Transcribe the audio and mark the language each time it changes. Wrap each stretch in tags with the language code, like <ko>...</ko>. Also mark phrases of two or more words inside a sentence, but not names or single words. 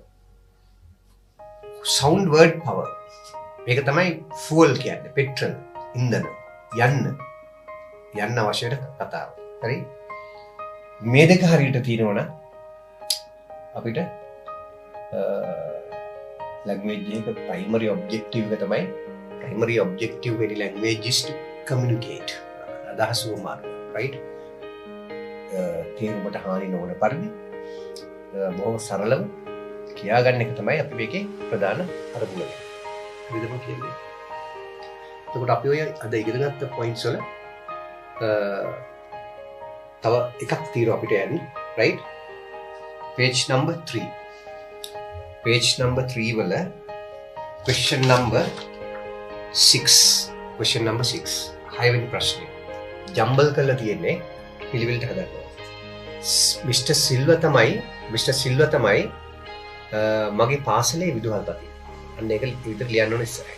<en>sound word power.</en> <si>මේක තමයි ෆුවල් කියන්නේ. පෙට්‍රල්, ඉන්ධන, යන්න අවශ්‍ය කතාව. හරි? මේ දෙක හරියට තියෙනවනම් අපිට language එක</si> <en>primary objective</en> <si>එක තමයි</si> <en>primary objective of any language is to communicate.</en> <si>අදහස වමාන right? තේරුමට හානි නොවන පරිදි බොහොම සරලව කියාගන්න එක තමයි අපි මේකේ ප්‍රධාන අරමුණ. හරිද මම කියන්නේ? එතකොට අපි ඔය අද ඉගෙන ගත්ත පොයින්ට්ස් වල තව එකක් තියෙනවා අපිට යන්න,</si> <en>right? page number 3. page number 3</en> <si>වල</si> <en>question number 6. question number 6. 6</en> <si>වෙනි ප්‍රශ්නේ. ජම්බල් කරලා තියෙන්නේ පිළිවෙලට හදන්න. මිස්ටර් සිල්වා තමයි මගේ පාසලේ විදුහල්පති. අන්න ඒක විතර ලියන්න ඕනේ ඉස්සරහින්.</si>